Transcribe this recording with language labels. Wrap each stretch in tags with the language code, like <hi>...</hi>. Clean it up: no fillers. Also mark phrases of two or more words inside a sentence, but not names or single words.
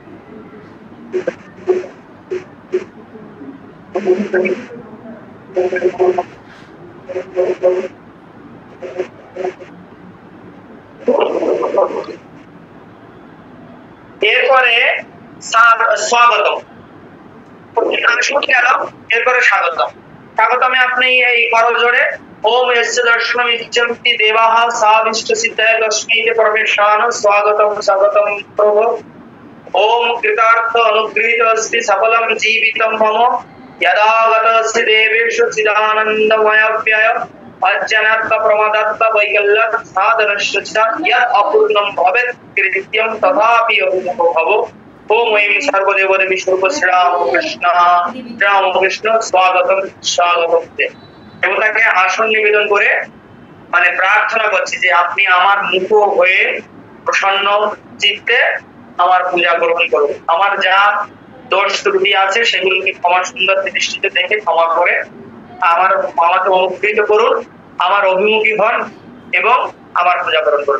<bn>এরপরে স্বাগতম, এরপরে স্বাগতম। স্বাগতমে আপনি এই করজোড়ে</bn> <sa>ওম यस्य दर्शनम इच्छन्ति देवाः साविष्ट सिद्धाय लक्ष्मीते परमेशान स्वागतम स्वागतम प्रभो। ओम कृतार्थ अनुगृहीत अस्ति सफलम जीवितम मम यदा गतस्य देवेषु चिदानन्दमयव्यय अज्ञानात् प्रमादात् वैकल्यं साधनस्य च यत् अपूर्णं भवेत् कृत्यं तथापि अपूर्णो भवो। ओम ऐं सर्वदेवदेवी स्वरूप श्रीरामकृष्ण स्वागतम स्वागतम।</sa> <bn>দেবতাকে আসন নিবেদন করে মানে প্রার্থনা করছি যে আপনি আমার মুখ হয়ে প্রসন্ন চিত্তে আমার পূজা গ্রহণ করুন, আমার যা দোষ ত্রুটি আছে সেগুলোকে ক্ষমা সুন্দর দৃষ্টিতে দেখে ক্ষমা করে আমাকে অনুগৃহীত করুন, আমার অভিমুখী হন এবং আমার পূজা গ্রহণ করুন।</bn>